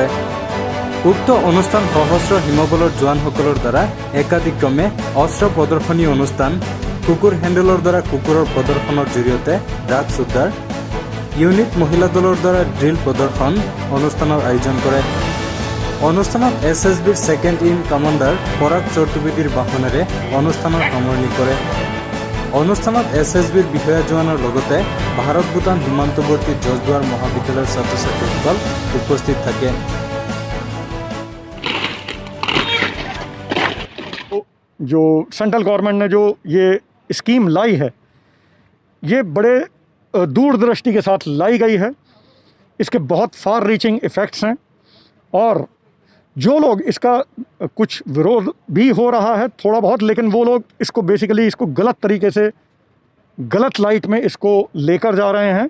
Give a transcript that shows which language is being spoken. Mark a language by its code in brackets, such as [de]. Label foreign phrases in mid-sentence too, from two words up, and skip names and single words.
[as] উক্ত অনুষ্ঠান সশস্ত্ৰ সীমাবলৰ জোৱানসকলৰ দ্বাৰা একাধিক্ৰমে অস্ত্ৰ প্ৰদৰ্শনী অনুষ্ঠান, কুকুৰ হেণ্ডেলৰ দ্বাৰা কুকুৰৰ প্ৰদৰ্শনৰ জৰিয়তে ড্ৰাগছ উদ্ধাৰ, ইউনিট মহিলা দলৰ দ্বাৰা ড্ৰিল প্ৰদৰ্শন অনুষ্ঠানৰ আয়োজন কৰে। অনুষ্ঠানত SSBৰ [en] second in commander [as] পৰাগ চতুৰ্বেদীৰ বাহনেৰে অনুষ্ঠানৰ সামৰণি কৰে। অনুষ্ঠানত SSBৰ বিষয়া জোৱানৰ লগতে ভাৰত ভূটান সীমান্তৱৰ্তী জজদুৱাৰ মহাবিদ্যালয়ৰ ছাত্ৰ ছাত্ৰীসকল উপস্থিত থাকে। [hi] जो [en] central government [hi] ने जो ये स्कीम लाई है, ये बड़े दूरदृष्टि के साथ लाई गई है। इसके बहुत [en] far reaching effects [hi] हैं और जो लोग इसका कुछ विरोध भी हो रहा है थोड़ा बहुत, लेकिन वो लोग इसको बेसिकली इसको गलत तरीके से गलत लाइट में इसको लेकर जा रहे हैं।